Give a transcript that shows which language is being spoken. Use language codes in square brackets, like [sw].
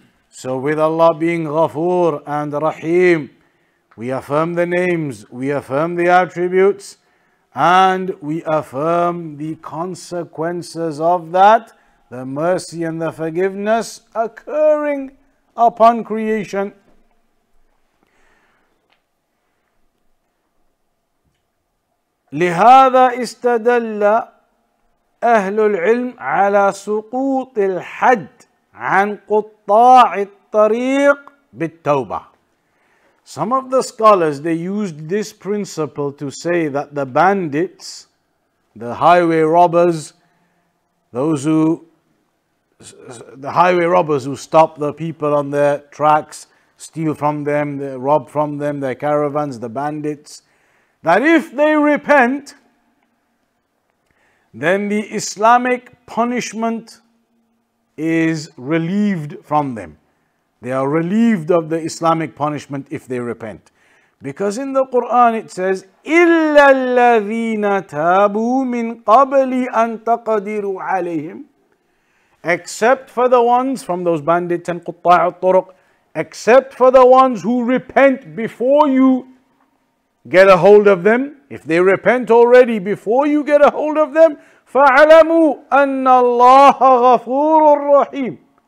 [en] So with Allah being Ghafoor and Rahim, we affirm the names, we affirm the attributes, and we affirm the consequences of that, the mercy and the forgiveness occurring upon creation. [ar] لهذا استدل أهل العلم على سقوط الحد عن قطاع الطريق بالتوبة. [en] Some of the scholars, they used this principle to say that the bandits, the highway robbers, the highway robbers who stop the people on their tracks, steal from them, they rob from them, their caravans, the bandits, that if they repent, then the Islamic punishment is relieved from them. They are relieved of the Islamic punishment if they repent. Because in the Quran it says, [ar] إِلَّا الَّذِينَ تَابُوا مِنْ قَبْلِ أَن تَقْدِرُوا عَلَيْهِمْ. [en] Except for the ones from those bandits and [ar] قُطَّاعُ الطُّرُقِ, [en] except for the ones who repent before you get a hold of them. If they repent already before you get a hold of them, [ar] فَعَلَمُوا أَنَّ اللَّهَ غَفُورٌ رَحِيمٌ.